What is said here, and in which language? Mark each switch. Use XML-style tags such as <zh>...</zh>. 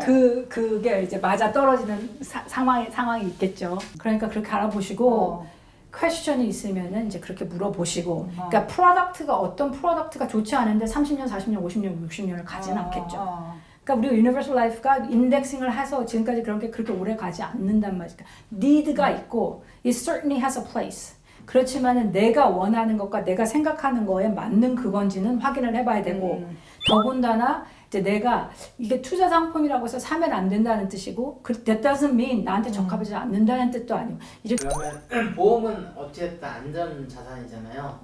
<ko>그게 이제 맞아 떨어지는 상황이 있겠죠. 그러니까 그렇게 알아보시고 퀘스천이 있으면은 이제 그렇게 물어보시고. 그러니까 프로덕트가 어떤 프로덕트가 좋지 않은데 30년, 40년, 50년, 60년을 가진 않겠죠. 그러니까 우리가 유니버설 라이프가 인덱싱을 해서 지금까지 그렇게 오래 가지 않는단 말이야. 니드가 있고</ko> <en>it certainly has a place.</en> <ko>그렇지만은 내가 원하는 것과 내가 생각하는 거에 맞는 그건지는 확인을 해봐야 되고 더군다나 이제 내가 이게 투자 상품이라고 해서 사면 안 된다는 뜻이고</ko> <en>that doesn't mean</en> <ko>나한테 적합하지 않는다는 뜻도 아니고 이렇게 그러면 보험은 어찌됐든 안전 자산이잖아요.</ko>